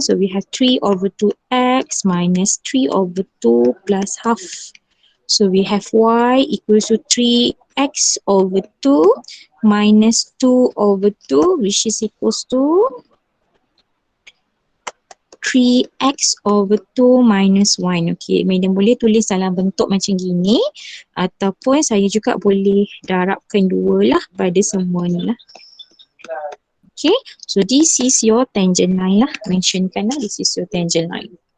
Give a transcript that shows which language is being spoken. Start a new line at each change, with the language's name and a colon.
English: So we have 3 over 2x minus 3 over 2 plus half. So we have y equals to 3x over 2 minus 2 over 2 which is equals to 3 3x over 2 minus 1.
Malay: Okay, madam boleh tulis dalam bentuk macam gini ataupun saya juga boleh darabkan 2 lah pada semua ni lah.
English: Okay, so this is your tangent line lah. Mentionkan lah, this is your tangent line.